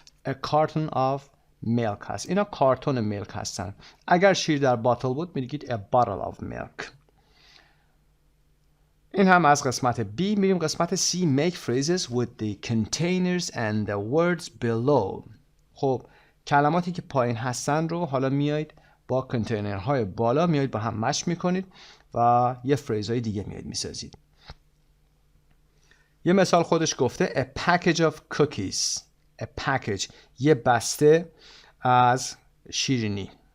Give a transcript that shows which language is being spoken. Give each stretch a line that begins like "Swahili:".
English: A carton of milk هست.
Persian: اینا
English: carton milk
Persian: هستن. اگر شیر در باتل بود میگید
English: a bottle of milk.
Persian: این هم از قسمت B. میریم قسمت C.
English: Make phrases with the containers and the words below.
Persian: خب کلماتی که پایین هستن رو حالا میایید با کنتینرهای بالا میایید با هم مچ میکنید و یه فریزهای دیگه میایید میسازید. یه مثال خودش گفته
English: a package of cookies. A package.
Persian: یه بسته از شیرینی.